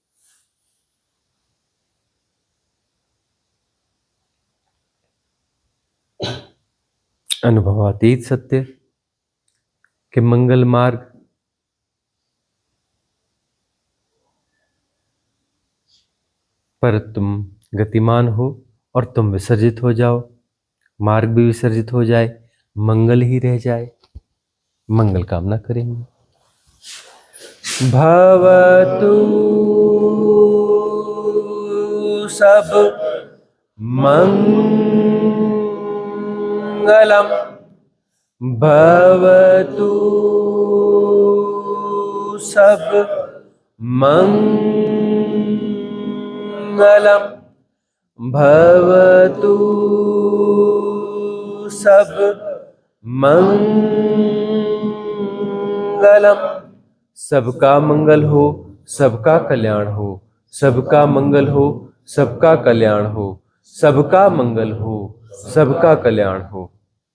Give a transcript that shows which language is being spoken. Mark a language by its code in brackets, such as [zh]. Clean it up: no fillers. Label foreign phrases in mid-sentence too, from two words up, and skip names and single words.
[hi] अनुभवातीत सत्य के मंगल मार्ग पर तुम गतिमान हो और तुम विसर्जित हो जाओ, मार्ग भी विसर्जित हो जाए, मंगल ही रह जाए, मंगल कामना करेंगे। [pi] भवतु सब मंगलम, भवतु सब मंगलम, भवतु सब मंगलम। [hi] सबका मंगल हो, सबका कल्याण हो, सबका मंगल हो, सबका कल्याण हो, सबका मंगल हो, सबका कल्याण हो।